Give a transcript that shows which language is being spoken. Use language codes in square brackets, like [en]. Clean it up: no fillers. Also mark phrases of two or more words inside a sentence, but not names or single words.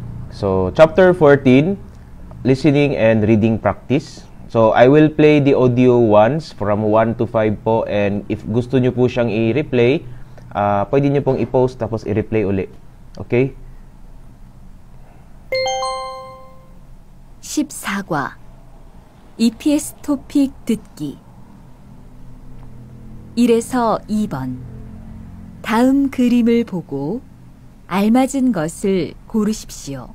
[en] So, chapter 14, listening and reading practice. So, I will play the audio once from 1 to 5 po, and if [tl] gusto nyo po siyang i-replay, pwede nyo pong i-post tapos i-replay uli. [en] Okay? [ko] 14과 EPS 토픽 듣기 1에서 2번 다음 그림을 보고 알맞은 것을 고르십시오.